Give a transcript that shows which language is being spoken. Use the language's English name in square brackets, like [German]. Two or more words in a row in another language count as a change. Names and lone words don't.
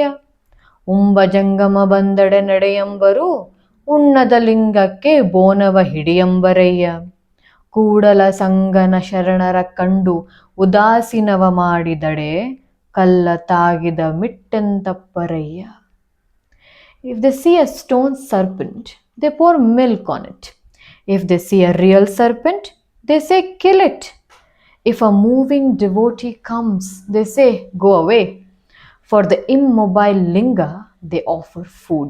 [Kannada] ಉಂಬಜಂಗಮ ಬಂದಡೆ ನಡೆಯಂಬರು, ಉಣ್ಣದ ಲಿಂಗಕ್ಕೆ ಬೋನವ ಹಿಡಿಯಂಬರಯ್ಯ. ಕೂಡಲ ಸಂಗನ ಶರಣರ ಕಂಡು ಉದಾಸೀನವ ಮಾಡಿದಡೆ, ಕಲ್ಲ ತಾಗಿದ ಮಿಟ್ಟೆಂತಪ್ಪರಯ್ಯ. [English] If they see a stone serpent, they pour milk on it. If they see a real serpent, they say, kill it. If a moving devotee comes, they say, go away. For the immobile linga, they offer food.